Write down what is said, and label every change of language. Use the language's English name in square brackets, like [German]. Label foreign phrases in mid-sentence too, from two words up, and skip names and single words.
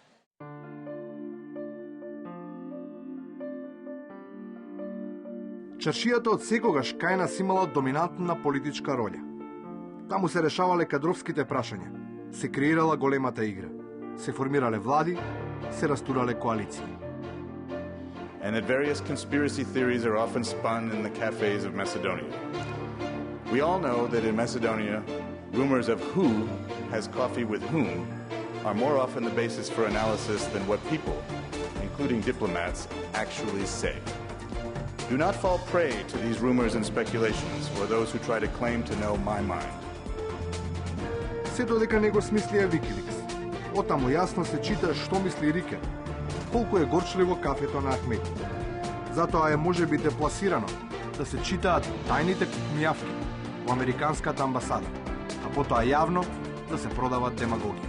[Macedonian] Чаршијата од секогаш кај нас имала доминантна политичка роља. Таму се решавале кадровските прашања, се креирала големата игра, се формирале влади, се растурале коалиции. [English] And that various conspiracy theories are often spun in the cafes of Macedonia. We all know that in Macedonia, rumors of who has coffee with whom are more often the basis for analysis than what people, including diplomats, actually say. Do not fall prey to these rumors and speculations or those who try to claim to know my mind. [Macedonian] Се додека не го смислија Викиликс, отаму јасно се чита што мисли Рике, колку е горчливо кафето на Ахмеди. Затоа е можеби депласирано да се читаат тајните мјавки во американската амбасада, а потоа јавно да се продават демагогија.